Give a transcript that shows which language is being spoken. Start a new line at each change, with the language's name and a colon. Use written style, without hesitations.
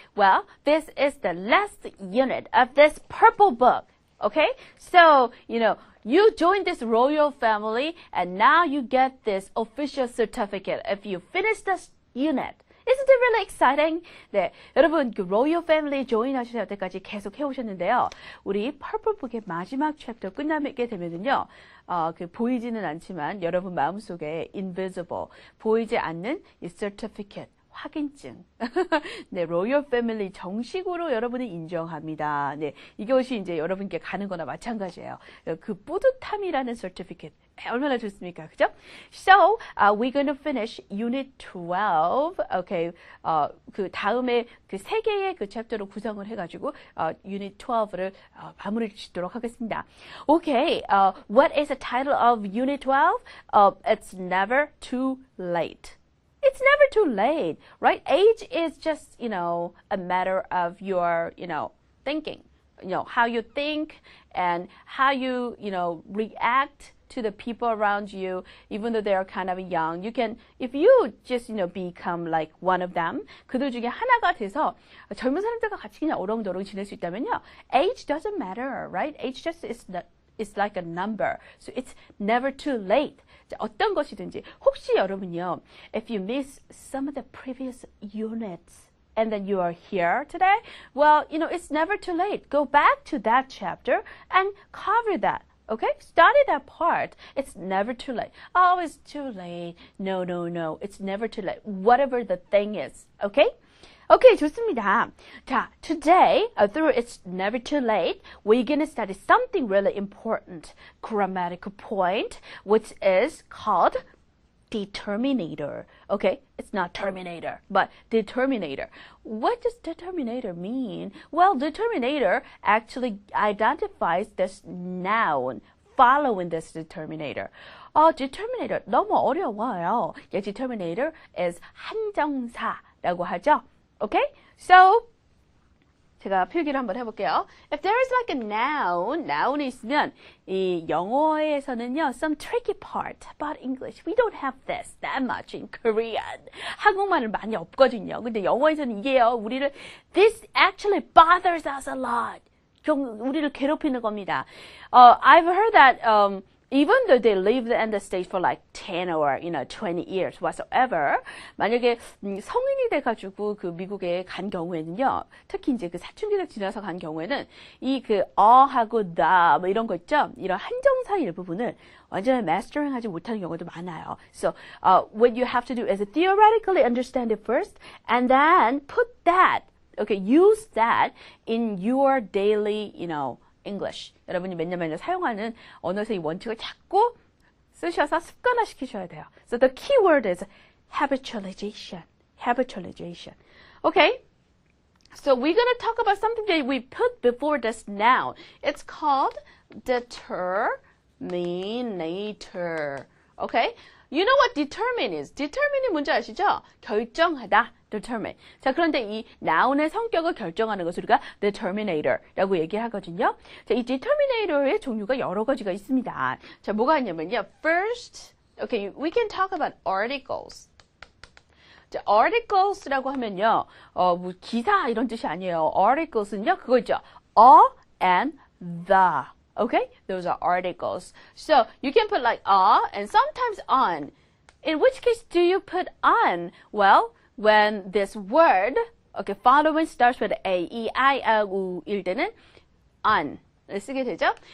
English: Well, this is the last unit of this purple book. Okay, so, you joined this royal family and now you get this official certificate if you finish this unit. Isn't it really exciting?
Korean: 네, 여러분 그 로열 패밀리 조인 하실 때까지 계속 해오셨는데요. 우리 퍼플북의 마지막 챕터 끝나게 되면은요, 보이지는 않지만 여러분 마음속에 invisible, 보이지 않는 이 certificate, 확인증. 네, 로열 패밀리 정식으로 여러분을 인정합니다. 네, 이것이 이제 여러분께 가는 거나 마찬가지예요. 그 뿌듯함이라는 certificate. 얼마나 좋습니까? 그죠?
English: So, we're going to finish Unit 12. Okay.
Korean: 그 다음에 그 세 개의 그 챕터로 구성을 해가지고, Unit 12를 마무리 짓도록 하겠습니다.
English: Okay. What is the title of Unit 12? It's never too late. It's never too late, right? Age is just, a matter of your, thinking. How you think and how you, react to the people around you, even though they are kind of young. You can, if you just, become like one of them,
Korean: 그들 중에 하나가 돼서 젊은 사람들과 같이 그냥 어렁저렁 지낼 수 있다면요.
English: Age doesn't matter, right? Age just is it's like a number. So it's never too late.
Korean: 어떤 것이든지. 혹시 여러분요,
English: if you miss some of the previous units and then you are here today, well, it's never too late. Go back to that chapter and cover that. Okay? Study that part. It's never too late. Oh, it's too late. No. It's never too late. Whatever the thing is. Okay? Okay,
Korean: 좋습니다.
English: 자, today, through It's Never Too Late, we're going to study something really important, grammatical point, which is called determinator. Okay, it's not terminator, but determinator. What does determinator mean? Well, determinator actually identifies this noun following this determinator.
Korean: Determinator 너무 어려워요. 예, determinator is 한정사라고 하죠.
English: Okay?
Korean: So, 제가 필기를 한번 해볼게요.
English: If there is like a noun이 있으면,
Korean: 이 영어에서는요,
English: some tricky part about English. We don't have this that much in Korean.
Korean: 한국말은 많이 없거든요. 근데 영어에서는 이게요,
English: this actually bothers us a lot.
Korean: 우리를 괴롭히는 겁니다.
English: I've heard that, even though they lived in the States for like 10 or 20 years whatsoever,
Korean: 만약에 성인이 돼가지고 그 미국에 간 경우에는요, 특히 이제 그 사춘기를 지나서 간 경우에는 이 그 하고 the 뭐 이런 거 있죠, 이런 한정사 일부분을 완전히 mastering하지 못하는 경우도 많아요.
English: So what you have to do is theoretically understand it first, and then put that, okay, use that in your daily, English.
Korean: 여러분이 맨날 사용하는 언어에서 이 원칙을 자꾸 쓰셔서 습관화시키셔야 돼요.
English: So the key word is habitualization. Habitualization. Okay? So we're going to talk about something that we put before this noun. It's called determinator. Okay? You know what determine is?
Korean: determine이 뭔지 아시죠? 결정하다. determine. 자, 그런데 이 noun의 성격을 결정하는 것을 우리가 determinator라고 얘기하거든요. 자, 이 determinator의 종류가 여러 가지가 있습니다. 자, 뭐가 있냐면요.
English: First, okay, we can talk about articles.
Korean: 자, articles라고 하면요. 뭐 기사 이런 뜻이 아니에요. articles는요. 그거 있죠. a and the. Okay?
English: Those are articles. So, you can put like a and sometimes on. In which case do you put on? Well, when this word, okay, following starts with A, E, I, O, U
Korean: 일 때는 on 쓰게 되죠.